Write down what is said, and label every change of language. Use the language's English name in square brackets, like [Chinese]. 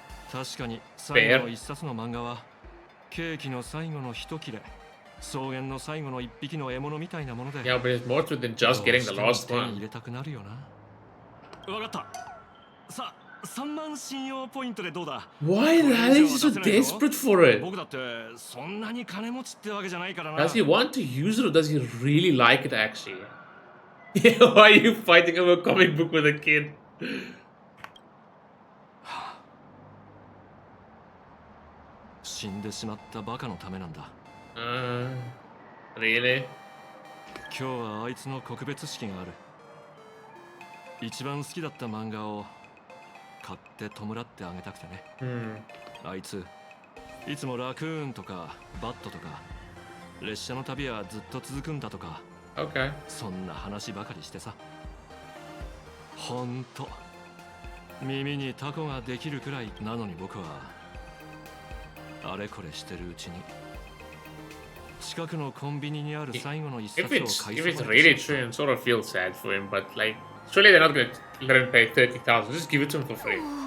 [Japanese] 確かに最後の一冊の漫画はケーキの最後の一切れ、草原の最後の一匹の獲物みたいなもので。 [English] Yeah, but it's more to than just getting the last one. [Japanese] 入れたくなるよな。わかった。さ、3万信用ポイントでどうだ？ [English] Why the hell is he so desperate for it? [Japanese] 僕だってそんなに金持ちってわけじゃないからな。 [English] Does he want to use it or does he really like it actually? Yeah, why are you fighting over a comic book with a kid? [Japanese] 死んでしまったバカのためなんだ。 [English] Really? [Japanese] 今日はあいつの告別式がある。一番好きだった漫画を買って弔ってあげたくてね。あいついつもラクーンとかバットとか列車の旅はずっと続くんだとか、そんな話ばかりしてさ。ほんと耳にタコができるくらいなのに、僕はあれこれしてるうちに近くのコンビニにある最後の一冊を買いそう。 [English] If it's really true, and sort of feel sad for him, but like, surely they're not gonna let him pay 30,000. Just give it to him for free.